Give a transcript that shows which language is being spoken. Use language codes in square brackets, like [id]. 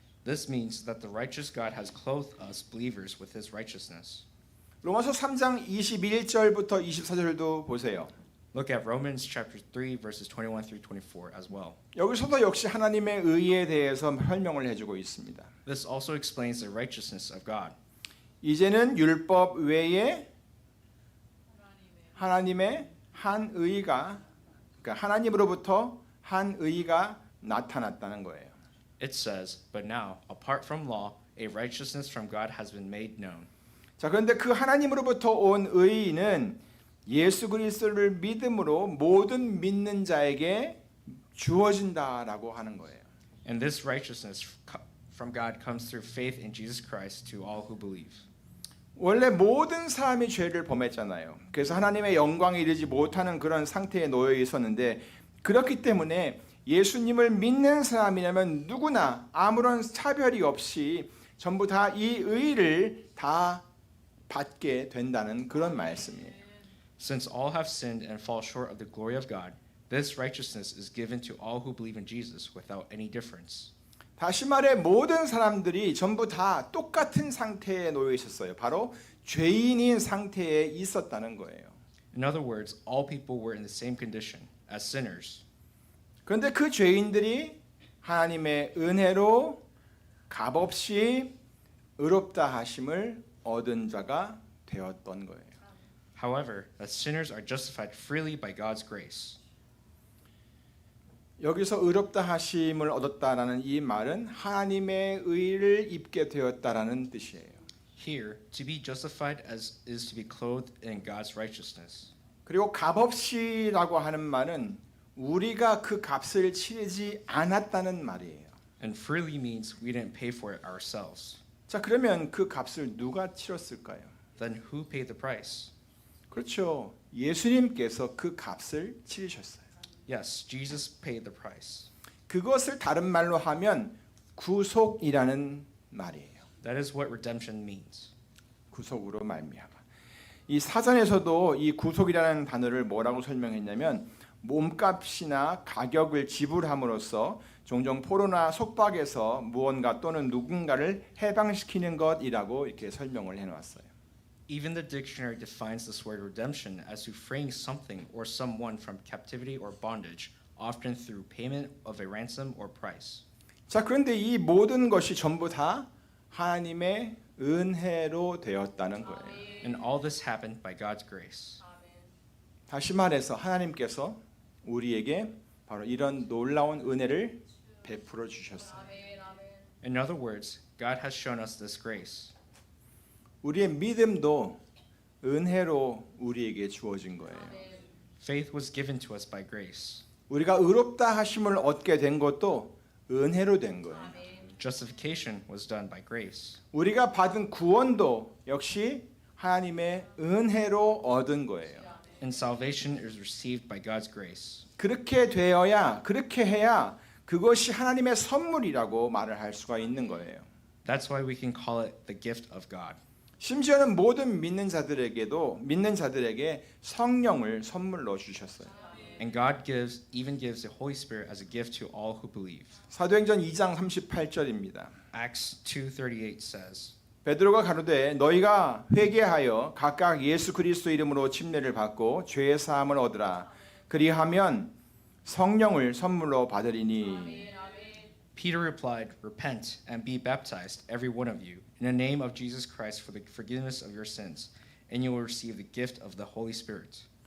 [en] This means that the righteous God has clothed us believers with his righteousness. [ko] 로마서 3장 21절부터 24절도 보세요. [en] Look at Romans chapter 3 verses 21 through 24 as well. [ko] 여기서도 역시 하나님의 의에 대해서 설명을 해주고 있습니다. [en] This also explains the righteousness of God. [ko] 이제는 율법 외에 하나님의 한 의가 그러니까 하나님으로부터 한 의가 나타났다는 거예요. [en] It says, "But now, apart from law, a righteousness from God has been made known." [ko] 자, 그런데 그 하나님으로부터 온 의는 예수 그리스도를 믿음으로 모든 믿는 자에게 주어진다라고 하는 거예요. [en] And this righteousness from God comes through faith in Jesus Christ to all who believe. [ko] 원래 모든 사람이 죄를 범했잖아요. 그래서 하나님의 영광에 이르지 못하는 그런 상태에 놓여 있었는데 그렇기 때문에 예수님을 믿는 사람이라면 누구나 아무런 차별이 없이 전부 다 이 의를 다 받게 된다는 그런 말씀이에요. [en] Since all have sinned and fall short of the glory of God, this righteousness is given to all who believe in Jesus without any difference. [ko] 다시 말해 모든 사람들이 전부 다 똑같은 상태에 놓여 있었어요. 바로 죄인인 상태에 있었다는 거예요. [en] In other words, all people were in the same condition, as sinners. [ko] 그런데 그 죄인들이 하나님의 은혜로 값없이 의롭다 하심을 얻은 자가 되었던 거예요. [en] However, that sinners are justified freely by God's grace. [ko] 여기서 의롭다 하심을 얻었다라는 이 말은 하나님의 의를 입게 되었다라는 뜻이에요. [en] Here, to be justified as is to be clothed in God's righteousness. [ko] 그리고 값없이라고 하는 말은 우리가 그 값을 치르지 않았다는 말이에요. [en] And freely means we didn't pay for it ourselves. [ko] 자, 그러면 그 값을 누가 치렀을까요? [en] Then who paid the price? [ko] 그렇죠. 예수님께서 그 값을 치르셨어요. [en] Yes, Jesus paid the price. [ko] 그것을 다른 말로 하면 구속이라는 말이에요. [en] That is what redemption means. [ko] 구속으로 말미암아. 이 사전에서도 이 구속이라는 단어를 뭐라고 설명했냐면 몸값이나 가격을 지불함으로써 종종 포로나 속박에서 무언가 또는 누군가를 해방시키는 것이라고 이렇게 설명을 해놨어요. [en] Even the dictionary defines this word redemption as to freeing something or someone from captivity or bondage, often through payment of a ransom or price. [ko] 자, 그런데 이 모든 것이 전부 다 하나님의 은혜로 되었다는 거예요. [en] And all this happened by God's grace. [ko] 다시 말해서 하나님께서 우리에게 바로 이런 놀라운 은혜를 베풀어 주셨어요. [en] In other words, God has shown us this grace. [ko] 우리의 믿음도 은혜로 우리에게 주어진 거예요. [en] Faith was given to us by grace. [ko] 우리가 의롭다 하심을 얻게 된 것도 은혜로 된 거예요. [en] Justification was done by grace. [ko] 우리가 받은 구원도 역시 하나님의 은혜로 얻은 거예요. [en] And salvation is received by God's grace. [ko] 그렇게 되어야, 그렇게 해야 그것이 하나님의 선물이라고 말을 할 수가 있는 거예요. [en] That's why we can call it the gift of God. [ko] 심지어는 모든 믿는 자들에게 성령을 선물로 주셨어요. [en] And God even gives the Holy Spirit as a gift to all who believe. [ko] 사도행전 2장 38절입니다. [en] Acts 2:38 says, [ko] 베드로가 가로되 너희가 회개하여 각각 예수 그리스도 이름으로 침례를 받고 죄의 사함을 얻으라. 그리하면 성령을 선물로 받으리니. [en] Peter replied, "Repent and be baptized, every one of you, in the name of Jesus Christ for the forgiveness of your sins, and you will receive the gift of the Holy Spirit."